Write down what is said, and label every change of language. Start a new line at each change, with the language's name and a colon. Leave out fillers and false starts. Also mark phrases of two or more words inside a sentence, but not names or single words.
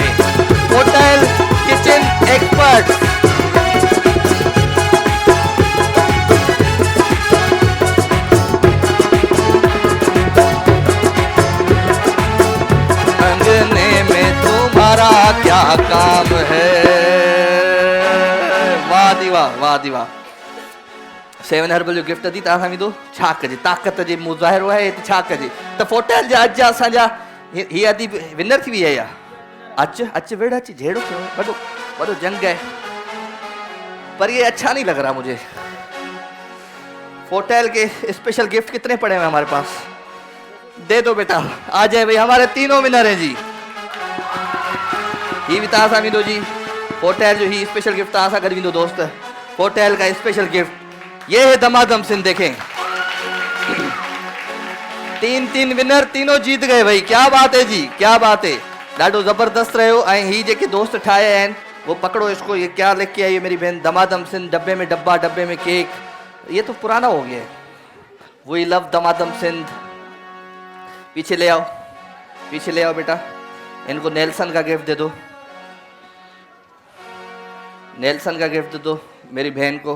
Urdu: ہوٹل کچن ایکسپرٹ تمہارا کیا کام ہے.
Sindhi: वाह दी वाह, वाह दी वाह। सेवन हर्बल जो गिफ्ट दी तव्हां दो छा कजे, ताक़त जे मुज़ाहिरो है त छा कजे। त फोटल जा अज असांजा ही अदी विनर थी वई आहे। अच अच वेड़ अच, झेड़ो वॾो वॾो जंग है,
Urdu: پر یہ اچھا نہیں لگ رہا مجھے. فوٹل کے اسپیشل گفٹ کتنے پڑے ہیں ہمارے پاس، دے دو بیٹا. آ جائے بھائی، ہمارے تینوں ونر ہیں جی.
Sindhi: ही भी तव्हां दो जी। होटल जो ही स्पेशल गिफ्ट तव्हां गॾु वेंदो दोस्त।
Urdu: ہوٹل کا اسپیشل گفٹ یہ ہے دمادم سندھ. دیکھیں تین ونر، تینوں جیت گئے بھائی. کیا بات ہے جی، کیا بات ہے.
Sindhi: ॾाढो ज़बरदस्त रहो। ही जेके दोस्त ठाया आहिनि
Urdu: وہ پکڑو اس کو. یہ کیا لکھ کے آئی ہے میری بہن، دمادم سندھ، ڈبے میں ڈبا، ڈبے میں کیک. یہ تو پرانا ہو گیا ہے.
English: We love
Urdu: दमादम सिंध। پیچھے لے آؤ، پیچھے لے آؤ بیٹا. ان کو نیلسن کا گفٹ دے دو، نیلسن کا گفٹ دے دو میری بہن کو.